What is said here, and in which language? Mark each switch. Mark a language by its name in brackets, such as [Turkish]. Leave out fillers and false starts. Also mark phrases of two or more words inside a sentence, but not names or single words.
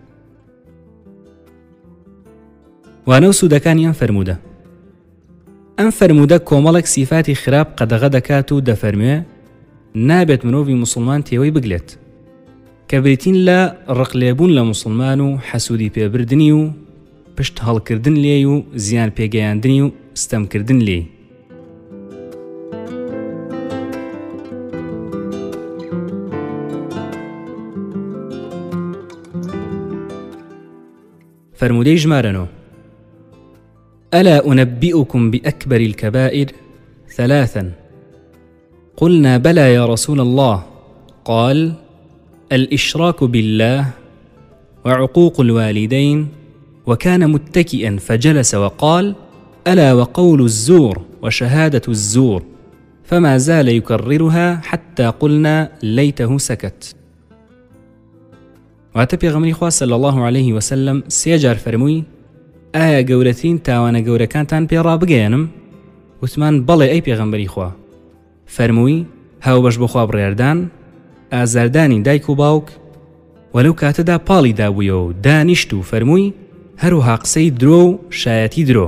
[Central Kurdish] وانە و سوودەکانی ئەم فەرموودە ئەم فەرموودە کۆمەڵێک سیفاتی خراپ قەدەغە دەکات و دەفەرمێ نابێت مرۆڤی موسڵمان تێوەی بگلێت کە بریتین لە ڕقلێبوون لە موسڵمان و حەسوودی پێبردنی و پشت هەڵکردن لێی و زیان پێگەیاندنی و ستەمکردن لێی. فرمودەی ژمارە 9 [Arabic] ألا أنبئكم بأكبر الكبائر 3 قلنا بلى يا رسول الله قال الإشراك بالله وعقوق الوالدين وكان متكئا فجلس وقال ألا وقول الزور وشهادة الزور فما زال يكررها حتى قلنا ليته سكت. [Central Kurdish] واتە پێغەمبەری خوا [Arabic] صلی الله عليه وسلم [Central Kurdish] 3 جار فەرمووی ئایا گەورەترین تاوانە گەورەکانتان پێ ڕابگەیەنم؟ وتمان بەڵێ ئەی پێغەمبەری خوا. فەرمووی هاوبەش بۆ خوا بڕێردان، ئازاردانی دایک و باوک، وەلەو کاتەدا پاڵی دابوویەوە و دانیشت و فەرمووی هەروها قسەی درۆ و شایەتی درۆ.